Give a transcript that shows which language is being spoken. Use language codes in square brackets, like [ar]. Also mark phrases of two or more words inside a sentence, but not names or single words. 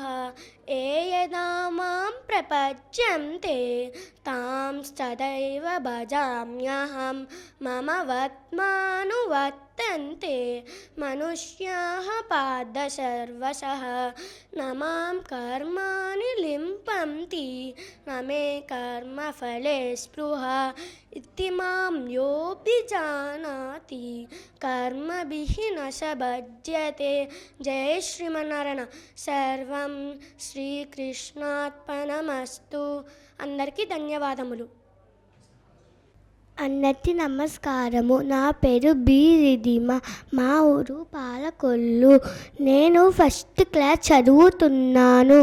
[sa] ये यदा मां प्रपद्यन्ते तां सदैव भजाम्यहं मम वर्त्मानुवर्तन्ते मनुष्याः पाद सर्वशः न मां कर्माणि लिम्पन्ति न मे कर्मफले स्पृहा इति मां योऽभिजानाति कर्मभिः न स बध्यते. जय శ్రీమన్నారాయణ. సర్వం శ్రీకృష్ణార్పణమస్తు. [te] అందరికీ ధన్యవాదములు. అందరికీ నమస్కారము. నా పేరు బి రిధిమ. మా ఊరు పాలకొల్లు. నేను ఫస్ట్ క్లాస్ చదువుతున్నాను.